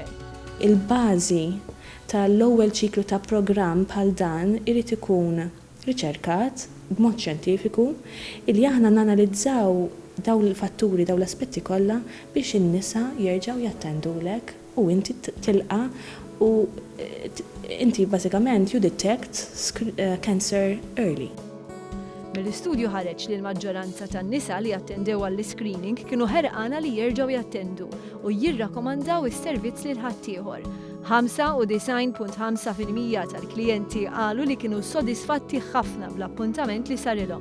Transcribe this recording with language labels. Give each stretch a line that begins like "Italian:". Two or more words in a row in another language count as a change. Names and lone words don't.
Maltese: Il-bażi tal-ewwel ċiklu ta' programm bħal dan irid ikun riċerkat b'mod xjentifiku illi aħna nanalizzaw dawn il-fatturi, dawn l-aspetti kollha biex in-nisa jerġgħu jattendulek u inti tilqa' u inti bażikament
English: you detect cancer early.
Maltese: Mill-istudju ħareġ li l-maġġoranza tan-nisa li attendew għall-screening kienu ħerqana li jerġgħu jattendu u jirrakkomandaw is-servizz lil ħaddieħor. 95.5% tal-klijenti qalu li kienu sodisfatti ħafna bl-appuntament li sarilhom.